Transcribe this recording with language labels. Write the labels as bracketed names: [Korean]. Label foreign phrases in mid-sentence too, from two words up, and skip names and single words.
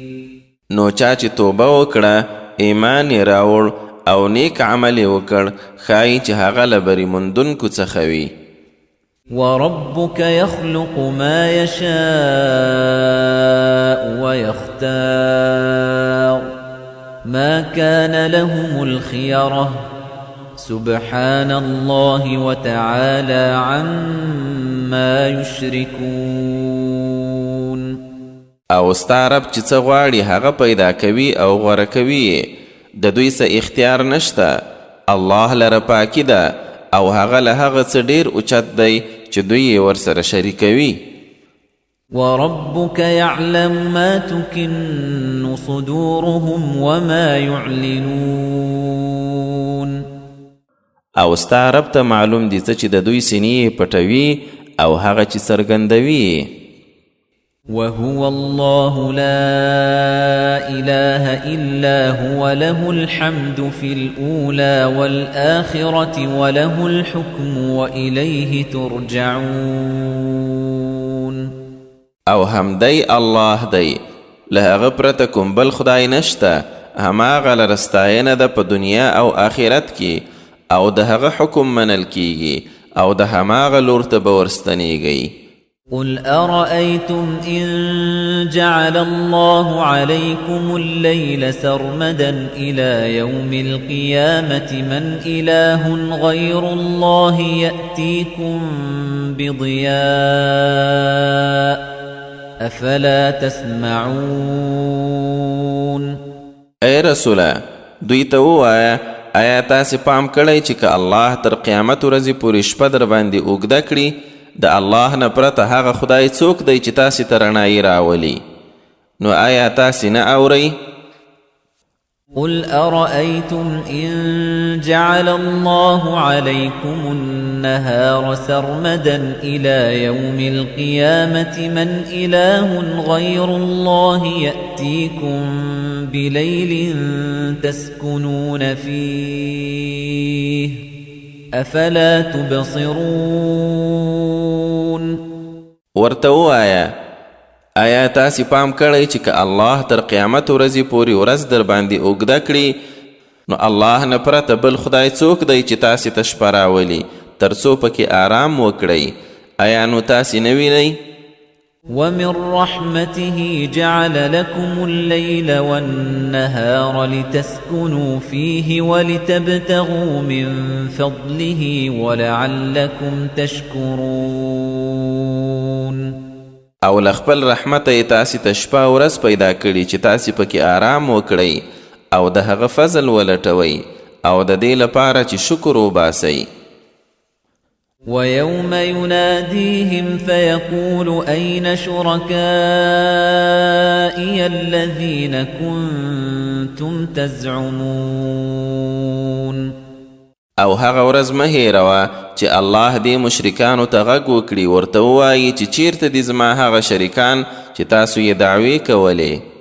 [Pashto] نو چا چې توبه وکړه، ایمان یې راوړ او نیک عمل یې وکړ، ښایي چې هغه له بري موندونکو څخه وي. [Arabic] وربك يخلق ما يشاء ويختار ما كان لهم الخيرة سبحان الله وتعالى عما يشركون. [Pashto] او ستا رب چې څه غواړي هغه پیدا کوي او غوره کوي، د دوی څه اختیار نشته. الله لره پاکي ده او هغه له هغه څه ډېر اوچت دی چې دوی یې ورسره شریکوي. [Arabic] وربك يعلم ما تكن صدورهم وما يعلنون. [Pashto] او ستا رب ته معلوم دي څه چې د دوی سینې پټوي او هغه چې څرګندوي. [Arabic] وهو الله لا إله إلا هو له الحمد في الأولى والآخرة وله الحكم وإليه ترجعون. [Pashto] او همدی الله دی، له هغه پرته کوم بل خدای نشته، هماغه لره ستاینه ده په دنیا او آخرت کې، او د هغه حکم منل کیږي او د هماغه لور ته به ورستنیږئ. [Arabic] قل أرأيتم إن جعل الله عليكم الليل سرمدا إلى يوم القيامة من إله غير الله يأتيكم بضياء أفلا تسمعون. [Pashto] اے رسوله، دوی ته ووایه آیا تاسې پام کړی چې که الله تر قیامت ورځې پورې شپه در باندې اوږده کړي، د الله نه پرته هغه خدای څوک دی چې تاسې ته رڼایي راولي؟ نو آیا تاسې نه اورئ؟ [Arabic] قل أرأيتم إن جعل الله عليكم النهار سرمدا إلى يوم القيامة من إله غير الله يأتيكم بليل تسكنون فيه أفلا تبصرون. [Pashto] ورته ووایه آیا تاسې پام کړی چې که الله تر قیامت ورځې پورې ورځ در باندې اوږده کړي، نو الله نه پرته بل خدای څوک دی چې تاسې ته شپه راولي؟ ترڅو پکې آرام وکړئ. آیا نو تاسې نه وینئ؟ [Arabic] ومن رحمته جعل لكم الليل والنهار لتسكنوا فيه ولتبتغوا من فضله ولعلكم تشكرون. [Pashto] او لخپل رحمت یې تاسې ته شپه او ورځ پیدا کړي چې تاسې پکې آرام وکړئ او د هغه فضل ولټوئ او د دې لپاره چې شکر وباسئ. [Arabic] ويوم يناديهم فيقول أين شركائي الذين كنتم تزعمون. [Pashto] او هغه ورځ مه هېروه چې الله دې مشرکانو ته غږ وکړي، ورته ووایي چې چیرته دي زما هغه شریکان چې تاسو یې دعوې کولې.